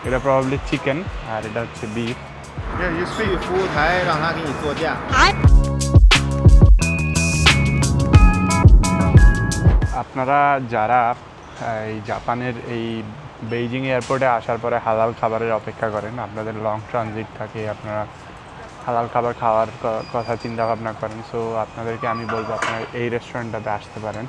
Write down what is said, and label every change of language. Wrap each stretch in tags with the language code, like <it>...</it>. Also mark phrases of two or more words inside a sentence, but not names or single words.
<bn>এটা প্রবাবলি চিকেন আর এটা হচ্ছে বিফ।</bn> <zh>去服务台让他给你做价。</zh> <bn>আপনারা যারা এই জাপানের এই বেইজিং এয়ারপোর্টে আসার পরে হালাল খাবারের অপেক্ষা করেন, আপনাদের</bn> <en>long transit</en> <bn>থাকে, আপনারা হালাল খাবার খাওয়ার কথা চিন্তা ভাবনা করেন, সো আপনাদেরকে আমি বলবো আপনারা এই রেস্টুরেন্টটাতে আসতে পারেন।</bn>